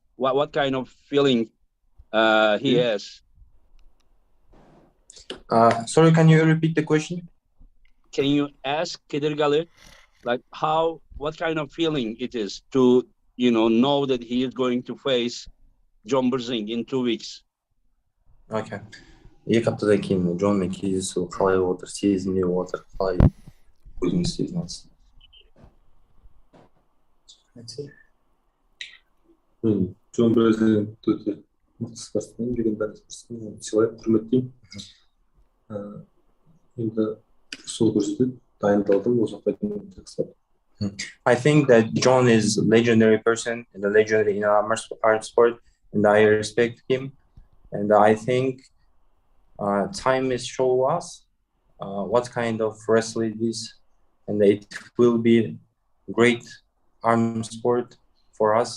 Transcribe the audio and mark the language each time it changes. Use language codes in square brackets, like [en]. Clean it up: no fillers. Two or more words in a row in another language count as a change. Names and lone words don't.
[en] What kind of feeling he has? Sorry, can you repeat the question? Can you ask Kydyrgali like what kind of feeling it is to know that he is going to face John Brzenk in 2 weeks? Okay. [kk] 2 аптадан кейін Джонмен кездесу қалай болып отыр, сезімде болып отыр, қалай өзіңіз сезінесіз? Джон Брzenk өте мықты спортсмен, деген бәрі спортсмен, оны сыйлаймын, құрметтеймін. Енді сол көрсетеді, дайындалдым, осы уақытқа дейін жақсылап. [en] I think that John is a legendary person and a legendary in our art sport, and I respect him. And I think time is show us what kind of wrestling it is, and it will be great arm sport for us.